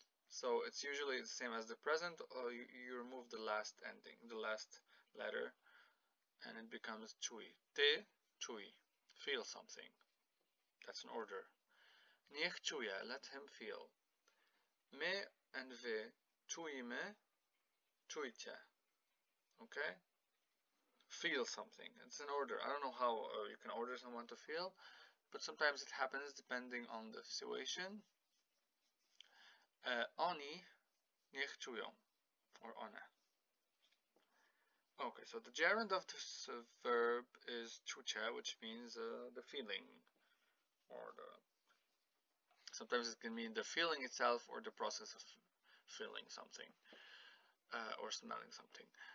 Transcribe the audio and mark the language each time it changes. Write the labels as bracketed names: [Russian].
[English] So it's usually the same as the present, or you remove the last ending, the last letter, and it becomes czuj. [Polish] Ty, czuj. [English] Feel something. That's an order. [Polish] Niech czuje, [English] let him feel. [Polish] My and wy czujmy, czujcie. [English] Okay? Feel something. It's an order. I don't know how you can order someone to feel, but sometimes it happens depending on the situation. [Polish] Oni niech czują, [English] or one. Okay, so the gerund of this verb is czucie, which means the feeling, or sometimes it can mean the feeling itself or the process of feeling something or smelling something.